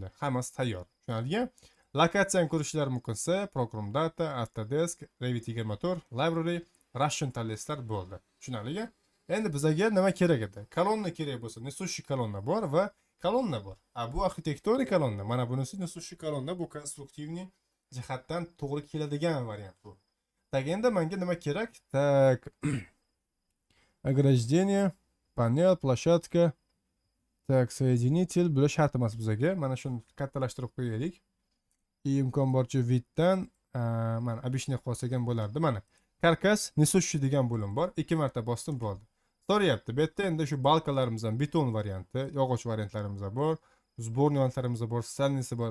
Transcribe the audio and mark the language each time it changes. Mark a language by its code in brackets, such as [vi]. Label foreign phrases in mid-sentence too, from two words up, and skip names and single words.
[uz] Hammasi tayyor. Tushunarlimi? Lokatsiyani ko'rishingiz mumkinsa, [en] program data, [uz] Autodesk, Revit 24, library, Russian tanlaysizlar, bo'ldi. Tushunarlimi? Endi bizga nima kerak edi? Kolonna kerak bo'lsa, несущий kolonna bor va kolonna bor. Bu arxitektonik kolonna. Mana bunisi несущий kolonna, bu konstruktivniy jihatdan to'g'ri keladigan variant bu. Так, endi menga nima kerak? [ru] Так. Ограждение, panel, площадка. Так, соединитель, [uz] bular shart emas bizga. Mana shuni kattalashtirib qo'yaylik. Imkon boricha viddan mana обычный qilsak ham bo'lardi. Mana karkas несущий degan bo'lim bor. 2 marta bosdim bo'ldi. So'rayapti. Bu yerda endi shu balkalarimizdan beton varianti, yog'och variantlarimiz bor, сборный variantlarimiz bor, salnisi bor.